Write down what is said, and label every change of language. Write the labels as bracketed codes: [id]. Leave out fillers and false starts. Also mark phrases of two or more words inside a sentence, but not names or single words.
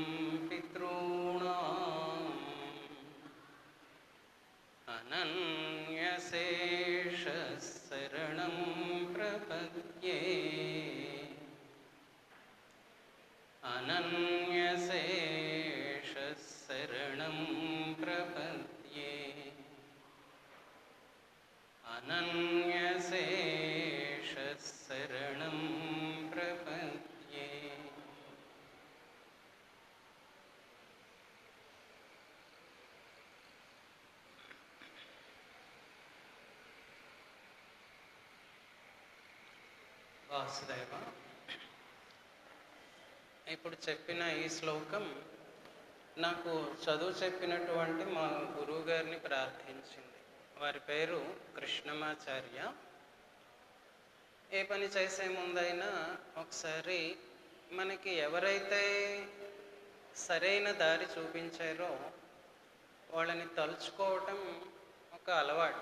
[sa] पितॄणाम् अनन्यशेषशरणं प्रपद्ये अनन्यशेषशरणं प्रपद्ये अनन्यशेषशरणं प्रपद्ये। [te] వాసుదేవ, ఇప్పుడు చెప్పిన ఈ శ్లోకం నాకు చదువు చెప్పినటువంటి మా గురువు గారిని ప్రార్థించింది. వారి పేరు కృష్ణమాచార్య. ఏ పని చేసే ముందైనా ఒకసారి మనకి ఎవరైతే సరైన దారి చూపించారో వాళ్ళని తలుచుకోవటం ఒక అలవాటు.